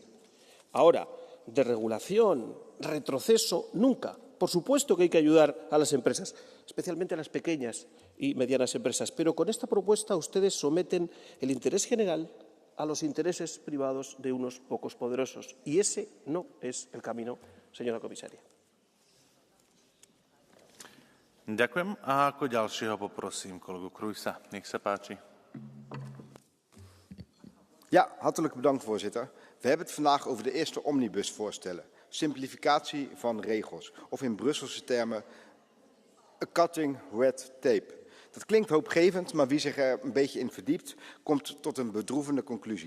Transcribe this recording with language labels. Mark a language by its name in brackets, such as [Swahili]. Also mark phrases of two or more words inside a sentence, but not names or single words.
[Spanish] Ahora, desregulación, retroceso, nunca. Por supuesto que hay que ayudar a las empresas, especialmente a las pequeñas y medianas empresas, pero con esta propuesta ustedes someten el interés general a los intereses privados de unos pocos poderosos. Y ese no es el camino, señora comisaria. [Slovak] Ďakujem a ako ďalšieho poprosím kolegu Krujsa. Nech sa páči. [Dutch] Ja, hartelijk bedankt, voorzitter. We hebben het vandaag over de eerste omnibusvoorstellen. Simplificatie van regels. Of in Brusselse termen, [English] a cutting red tape. [Dutch] Dat klinkt hoopgevend, maar wie zich er een beetje in verdiept, komt tot een bedroevende conclusie.